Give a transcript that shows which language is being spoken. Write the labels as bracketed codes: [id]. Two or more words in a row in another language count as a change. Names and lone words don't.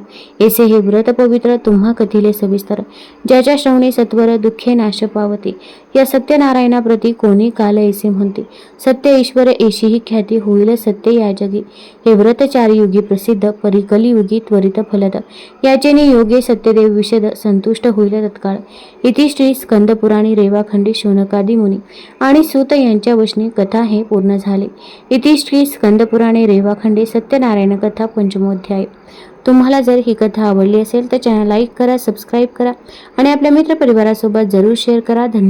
[mr] ऐसे हे व्रत पवित्र, तुम्हा कथिले सविस्तर. ज्याच्या श्रवणी सत्वर दुःखे नाश पावते. या सत्यनारायणाप्रती कोणी काल ऐसे म्हणते. सत्य ईश्वर ऐशीही ख्याती, होईल सत्य या जगी. हे व्रत चारयुगी प्रसिद्ध, परिकलियुगी त्वरित फलद. याचे नियोगे सत्यदेव विशद, संतुष्ट होईल तत्काळ. इति श्री स्कंदपुराणी रेवाखंडी शौनकादी मुनी आणि सूत यांच्या वचनी कथा हे पूर्ण झाले. इति श्री स्कंदपुराणे रेवाखंडी सत्यनारायण कथा पंचमोध्याय. तुम्हाला जर ही कथा आवडली असेल तर चॅनल लाईक करा, सबस्क्राईब करा आणि आपल्या मित्रपरिवारासोबत जरूर शेअर करा. धन्यवाद.